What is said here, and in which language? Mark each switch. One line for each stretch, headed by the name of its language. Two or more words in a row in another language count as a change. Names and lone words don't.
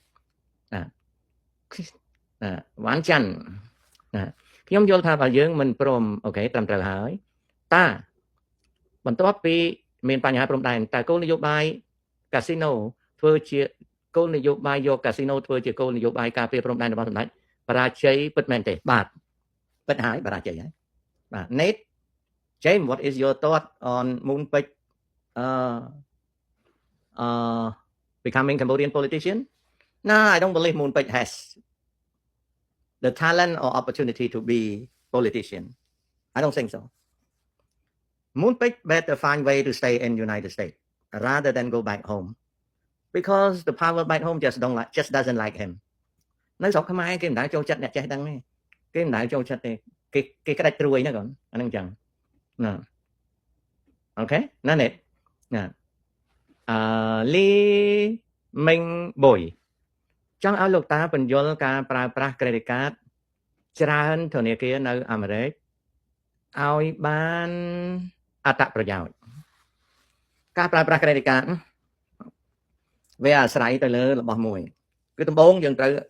Khmer: វ៉ាន់ចាន់ខ្ញុំយល់ថាបើយើងមិនព្រមអូខេត្រឹមត្រូវហើយតាបន្ទាប់ពីមានបញ្ហាព្រំដែនតែគោលនយោបាយកាស៊ីណូធ្វើជាគោលនយោបាយយកកាស៊ីណូធ្វើជាគោលនយោបាយការពារព្រំដែនរបស់សម្ដេចបរាជ័យពិតមែនទេបាទពិតហើយបរាជ័យហើយបាទ
English: Nate James what is your thought on Moonpik becoming Cambodian politician no I don't believe Moonpik has the talent or opportunity to be politician I don't think so Moonpik better find way to stay in United States rather than go back home because the power back home just doesn't like him
Khmer: នៅស្រុកខ្មែរគេមិនដែលចូល ចិត្តអ្នកចេះដឹងទេគេមិនដែលចូលចិត្តទេគេក្តាច់ត្រួយណាកូនអាហ្នឹងអញ្ចឹងណាអូខេណានេះណាលីមិញបុយចង់ឲ្យលោកតាបញ្យល់ការប្រើប្រាស់
English: credit card
Khmer: ច្រើនធនាគារនៅអាមេរិកឲ្យបានអត្ថប្រយោជន៍ការប្រើប្រាស់
English: credit card
Khmer: វាអាស្រ័យទៅលើរបស់មួយគឺដំបូងយើង